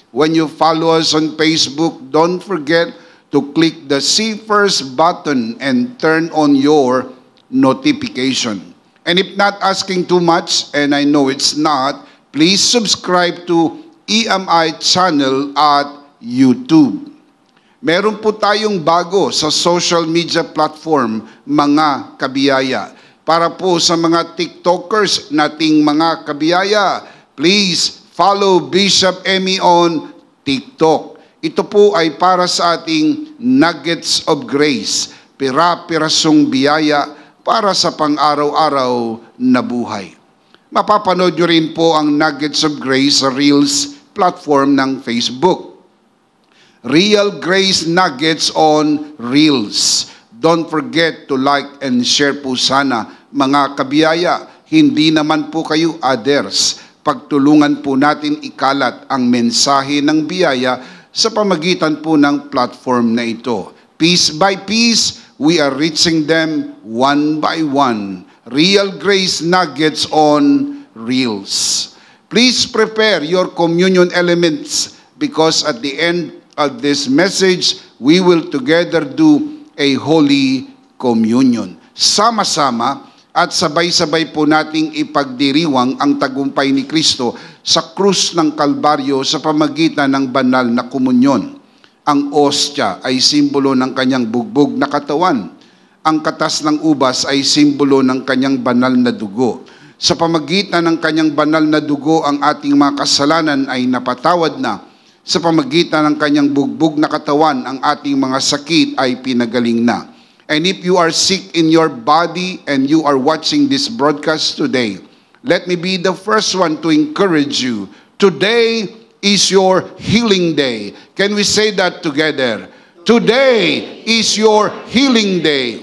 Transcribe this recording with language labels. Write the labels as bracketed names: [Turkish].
[English] When you follow us on Facebook, don't forget to click the See First button and turn on your notification. And if not asking too much, and I know it's not, please subscribe to EMI channel at YouTube. [Filipino] Meron po tayong bago sa social media platform, mga kabiyaya. Para po sa mga TikTokers nating mga kabiyaya, [English] please follow Bishop Emmy on TikTok. [Filipino] Ito po ay para sa ating nuggets of grace, pira-pirasong biyaya para sa pang-araw-araw na buhay. Mapapanood nyo rin po ang Nuggets of Grace sa Reels platform ng Facebook. [English] Real Grace Nuggets on Reels. Don't forget to like and share [Filipino] po sana, mga kabiyaya. Hindi naman po kayo others. Pagtulungan po natin ikalat ang mensahe ng biyaya sa pamagitan po ng platform na ito. [English] Piece by piece, we are reaching them one by one. Real Grace Nuggets on Reels. Please prepare your communion elements because at the end of this message, we will together do a Holy Communion. [Filipino] Sama-sama at sabay-sabay po nating ipagdiriwang ang tagumpay ni Kristo sa krus ng Kalbaryo sa pamagitan ng banal na komunyon. Ang ostya ay simbolo ng kanyang bugbog na katawan. Ang katas ng ubas ay simbolo ng kanyang banal na dugo. Sa pamagitan ng kanyang banal na dugo, ang ating mga kasalanan ay napatawad na. Sa pamagitan ng kanyang bugbog na katawan, ang ating mga sakit ay pinagaling na. [English] And if you are sick in your body and you are watching this broadcast today, let me be the first one to encourage you. Today is your healing day. Can we say that together? Today is your healing day.